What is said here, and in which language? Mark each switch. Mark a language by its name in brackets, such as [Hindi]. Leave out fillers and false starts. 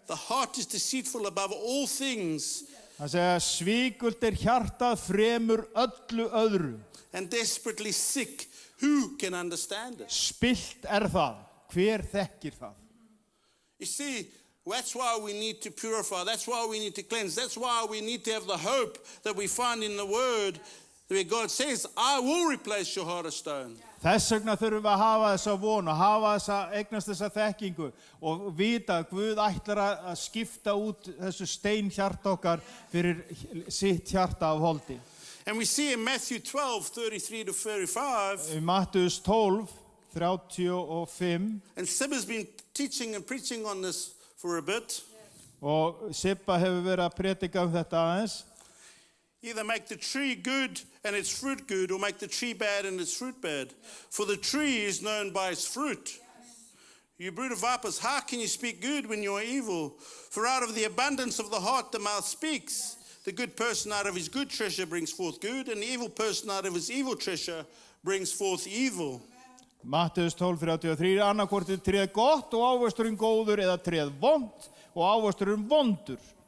[English] the heart is deceitful above all things [Icelandic] það segja svíkult er hjartað fremur öllu öðru. [English] and desperately sick. Who can understand it? [Icelandic] Spillt er það, hver þekkir það? [English] You see, that's why we need to purify. That's why we need to cleanse. That's why we need to have the hope that we find in the Word, where God says, I will replace your heart of stone. [Icelandic] Þess vegna þurfum við að hafa þessa von og hafa eignast þessa þekkingu og vita að Guð ætlar að skipta út þessu steinhjarta okkar fyrir sitt hjarta af holdi. [English] And we see in Matthew 12:33 to 35, [Icelandic] Í Mattheus 12:35 [English] and Sibba's been teaching and preaching on this for a bit. [Icelandic] og Sibba hefur verið að predika þetta aðeins. [English] Either make the tree good and its fruit good, or make the tree bad and its fruit bad. For the tree is known by its fruit. You brood of vipers, how can you speak good when you are evil? For out of the abundance of the heart the mouth speaks. The good person out of his good treasure brings forth good, and the evil person out of his evil treasure brings forth evil. [Icelandic] Mattheus 12:33 annarkvort er tréð gott og ávöxturinn góður eða tréð vont og ávöxturinn vondur.